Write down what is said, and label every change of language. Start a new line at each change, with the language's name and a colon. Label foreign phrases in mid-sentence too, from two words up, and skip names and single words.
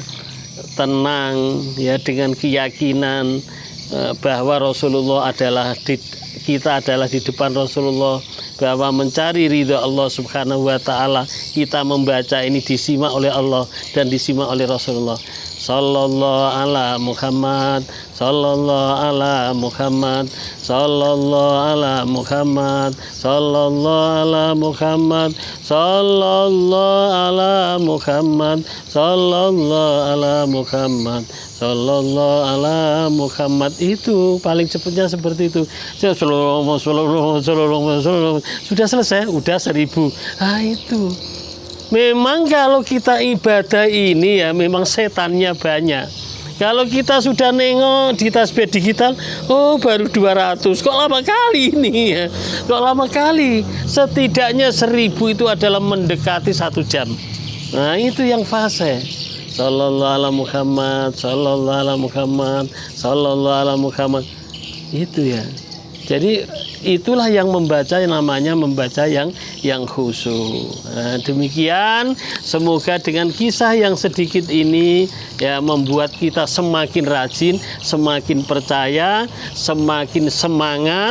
Indonesian: Tenang ya, dengan keyakinan bahwa Rasulullah kita adalah di depan Rasulullah, bahwa mencari ridha Allah
Arabic: سبحانه وتعالى,
Indonesian: kita membaca ini disimak oleh Allah dan disimak oleh Rasulullah.
Arabic: صلى الله على محمد، صلى الله على محمد، صلى الله على محمد، صلى الله على محمد، صلى الله على محمد، صلى الله على محمد، صلى الله على محمد.
Indonesian: Itu paling cepatnya seperti itu. Sudah selesai, udah 1000. Itu. Memang kalau kita ibadah ini ya memang setannya banyak. Kalau kita sudah nengok di tasbih digital, baru 200, kok lama kali ini ya? Kok lama kali? Setidaknya 1000 itu adalah mendekati 1 jam. Nah itu yang fase.
Arabic: صلى الله على محمد، صلى الله على محمد، صلى الله على محمد.
Indonesian: Itu ya. Jadi itulah yang membaca, yang namanya membaca yang khusyuk. Nah, demikian, semoga dengan kisah yang sedikit ini ya membuat kita semakin rajin, semakin percaya, semakin semangat.